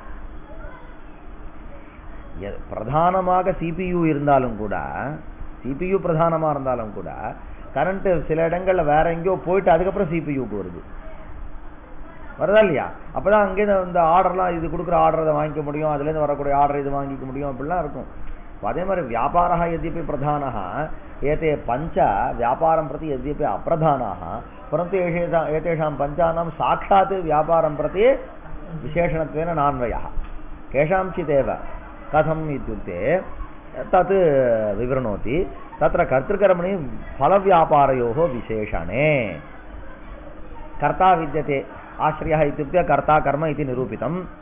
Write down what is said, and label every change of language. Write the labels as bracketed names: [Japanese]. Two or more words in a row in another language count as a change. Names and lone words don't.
[Tamil] பிரதானமாக சிபியு இருந்தாலும் கூட, சிபியு பிரதானமாக இருந்தாலும் கூட கரண்ட் சில இடங்களில் வேற எங்கேயோ போயிட்டு அதுக்கப்புறம் சிபியுக்கு வருது, வருதா இல்லையா? அப்பதான் அங்கேருந்து இந்த ஆர்டர்லாம், இது கொடுக்குற ஆர்டர் அதை வாங்கிக்க முடியும், அதுலேருந்து வரக்கூடிய ஆர்டர் இது வாங்கிக்க முடியும், அப்படிலாம் இருக்கும். அதே மாதிரி [Sanskrit] व्यापारा एतेऽपि प्रधानाः एते पञ्च व्यापारं प्रति एतेऽपि अप्रधानाः परन्तु एतेषां पञ्चानां साक्षात् व्यापारं प्रति विशेषणत्वेन नान्वयः केषांचिदेव कथम् इत्युक्ते तत् विवृणोति। तत्र कर्तृकर्मणि फलव्यापारयोः विशेषणे कर्ता विद्यते, आश्रयः इत्युक्ते कर्ता कर्म इति निरूपितम्।